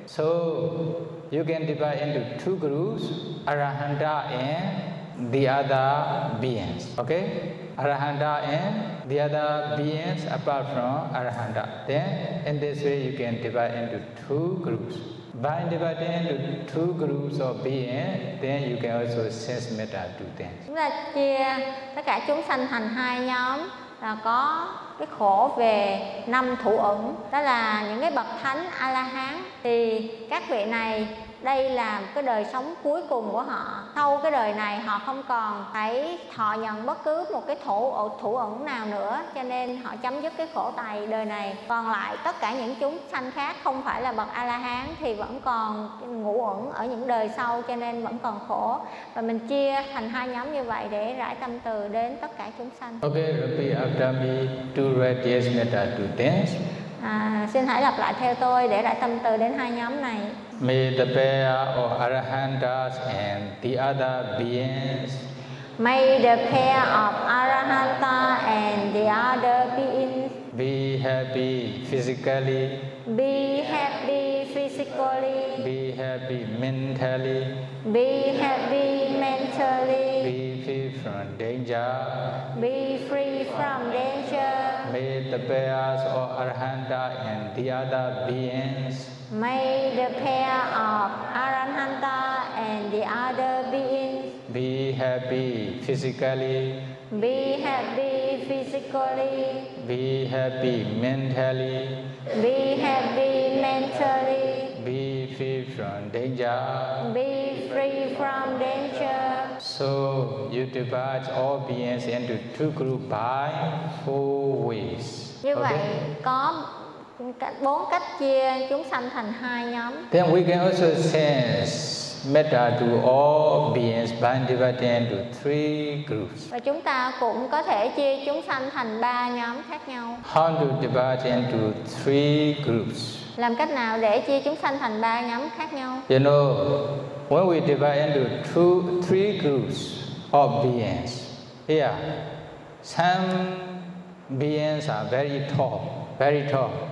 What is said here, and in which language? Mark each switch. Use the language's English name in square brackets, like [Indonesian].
[English] So, you can divide into two groups, Arahanta and the other beings, okay? Arahanta and the other beings apart from Arahanta. Then, in this way, you can divide into two groups. By dividing into two groups of beings, then you can also sense metta to them. [Vietnamese] Chúng ta chia tất cả chúng sanh thành hai nhóm, là có cái khổ về năm thủ ứng, đó là những cái bậc thánh A-la-hán. Thì các vị này, đây là cái đời sống cuối cùng của họ. Sau cái đời này họ không còn phải thọ nhận bất cứ một cái thủ ẩn nào nữa, cho nên họ chấm dứt cái khổ tài đời này. Còn lại tất cả những chúng sanh khác không phải là bậc A-la-hán thì vẫn còn ngủ ẩn ở những đời sau, cho nên vẫn còn khổ. Và mình chia thành hai nhóm như vậy để rải tâm từ đến tất cả chúng sanh. [English] Okay, repeat after me to radiate metta to them. [Vietnamese] Xin hãy lặp lại theo tôi để rải tâm từ đến hai nhóm này. [English] May the pair of Arahantas and the other beings. May the pair of Arahanta and the other beings be happy physically. Be happy physically. Be happy mentally. Be happy mentally. Be free from danger. Be free from danger. May the pairs of Arahanta and the other beings. May the pair of Arahanta and the other beings be happy physically. Be happy physically. Be happy mentally. Be happy mentally. Be free from danger. Be free from danger. So you divide all beings into two groups by four ways. [Vietnamese] Như vậy có bốn cách chia chúng sanh thành hai nhóm. [English] Then we can also sense metta to all beings by dividing into three groups. [Vietnamese] Và chúng ta cũng có thể chia chúng sanh thành ba nhóm khác nhau. [English] How to divide into three groups? [Vietnamese] Làm cách nào để chia chúng sanh thành ba nhóm khác nhau? [English] You know, when we divide into three groups of beings, here, Some beings are very tall, very tall.